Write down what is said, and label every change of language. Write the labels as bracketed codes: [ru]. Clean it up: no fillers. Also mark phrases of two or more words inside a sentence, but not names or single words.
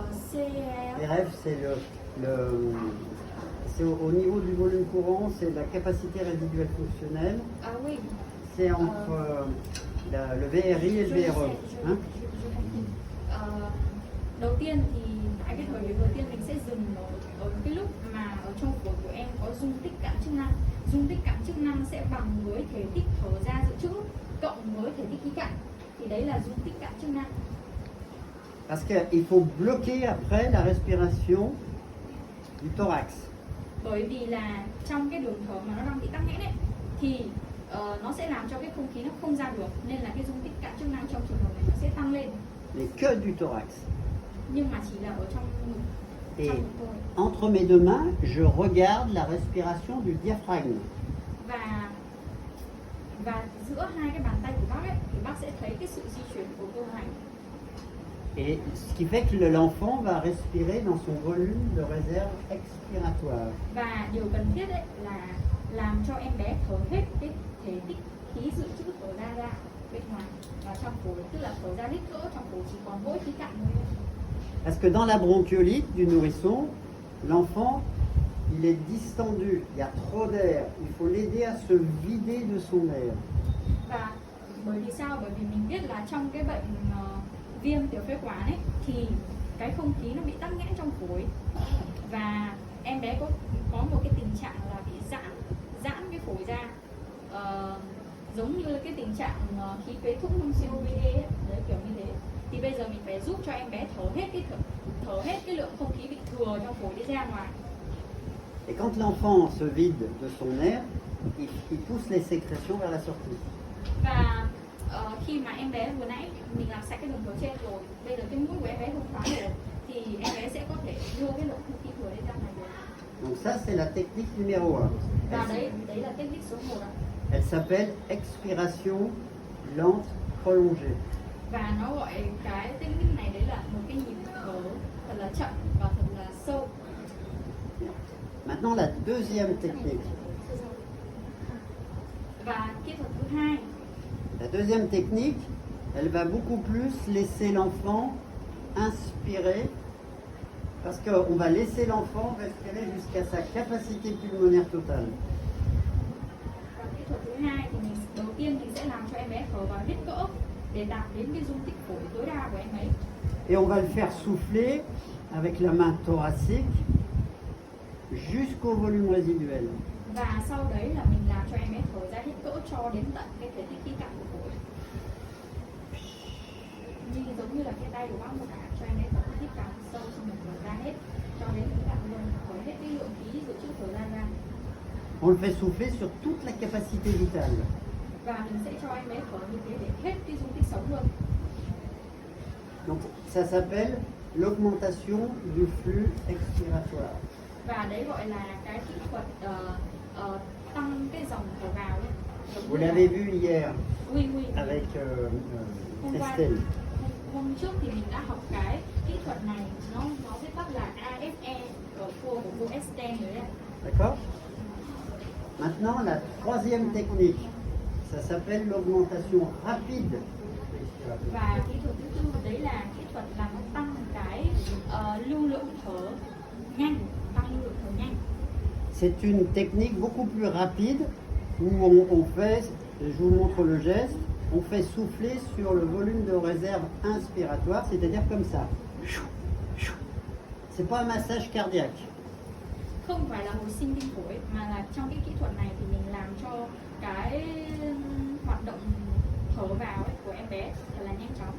[fr] PRF, c'est au niveau du volume courant, c'est la capacité résiduelle fonctionnelle. Ah oui. C'est entre le VRI et le VRE. Hein? [vi] Đầu tiên thì tại cái thời điểm đầu tiên mình sẽ dừng ở cái lúc mà ở trong phổi của em có dung tích cảm chức năng. Dung tích cảm chức năng sẽ bằng với thể tích thở ra dự trữ cộng với thể tích khí cặn. Thì đấy là dung tích cảm chức năng. [fr] Parce qu'il faut bloquer après la respiration du thorax. [vi] Bởi vì là trong cái đường thở mà nó đang bị tắc nghẽn ấy thì nó sẽ làm cho cái không khí nó không ra được, nên là cái dung tích cảm chức năng trong trường hợp này nó sẽ tăng lên. [fr] Mais que du thorax. [vi] Nhưng mà chỉ là ở trong ngực. [fr] Et entre mes deux mains, je regarde la respiration du diaphragme. [vi] Và giữa hai cái bàn tay của bác ấy thì bác sẽ thấy cái sự di chuyển của cơ hoành. [fr] Et ce qui fait que l'enfant va respirer dans son volume de réserve expiratoire. [vi] Và điều cần thiết ấy là làm cho em bé thở hết cái thể tích khí dự trữ thở ra bên ngoài và trong phổi, tức là thở ra hết cỡ trong phổi chỉ còn mỗi khí cặn thôi. [fr] Parce que dans la bronchiolite du nourrisson, l'enfant, il est distendu, il y a trop d'air, il faut l'aider à se vider de son air. [vi] Và bởi vì sao? Bởi vì mình biết là trong cái bệnh viêm tiểu phế quản ấy thì cái không khí nó bị tắc nghẽn trong phổi và em bé có một cái tình trạng là bị giãn cái phổi ra, giống như cái tình trạng khí phế thủng trong COPD ấy, đấy kiểu như thế. Thì bây giờ mình phải giúp cho em bé thở hết cái lượng không khí bị thừa trong phổi đi ra ngoài. [fr] Et quand l'enfant se vide de son air, il pousse les sécrétions vers la sortie. [vi] Và khi mà em bé vừa nãy mình làm sạch cái đường thở trên rồi, bây giờ cái mũi của em bé không khóa rồi thì em bé sẽ có thể đưa cái lượng không khí thừa lên ra ngoài được. [fr] Donc ça c'est la technique numéro 1. [vi] Và đấy là technique số 1 ạ. [fr] Elle s'appelle expiration lente prolongée. [vi] Và nó gọi cái technique này đấy là một cái nhịp thở thật là chậm và thật là sâu. [fr] Maintenant la deuxième technique. [vi] Và kỹ thuật thứ hai. [fr] La deuxième technique, elle va beaucoup plus laisser l'enfant inspirer, parce qu'on va laisser l'enfant respirer jusqu'à sa capacité pulmonaire totale. [vi] Và kỹ thuật thứ hai thì đầu tiên mình sẽ làm cho em bé thở vào hết cỡ để đạt đến cái dung tích phổi tối đa của em ấy. [fr] Et on va le faire souffler avec la main thoracique jusqu'au volume résiduel. [vi] Và sau đấy là mình làm cho em bé thở ra hết cỡ cho đến tận cái thể tích khí cặn của phổi. Như giống như là cái tay của bác một cả cho em bé thở hít càng sâu xong mình thở ra hết cho đến khí cặn luôn, thở hết cái lượng khí dự trữ thở ra. [fr] On le fait souffler sur toute la capacité vitale. [vi] Và mình sẽ cho em bé thở như thế để hết cái dung tích sống luôn. [fr] Donc ça s'appelle l'augmentation du flux expiratoire. [vi] Và đấy gọi là cái kỹ thuật tăng cái dòng thở vào ấy. [fr] Vous l'avez vu hier Oui. avec Estelle. Estelle. [vi] Hôm trước thì mình đã học cái kỹ thuật này, nó viết tắt là AFE của cô Estelle đấy ạ. [fr] D'accord? Maintenant la troisième technique, ça s'appelle l'augmentation rapide. [vi] Và kỹ thuật thứ tư đấy là kỹ thuật là nó tăng cái lưu lượng thở nhanh, tăng lưu lượng thở nhanh. [fr] C'est une technique beaucoup plus rapide où on fait, je vous montre le geste, on fait souffler sur le volume de réserve inspiratoire, c'est-à-dire comme ça. C'est pas un massage cardiaque. [vi] Không phải là hồi sinh tim phổi mà là trong cái kỹ thuật này thì mình làm cho cái hoạt động thở vào ấy của em bé thật là nhanh chóng.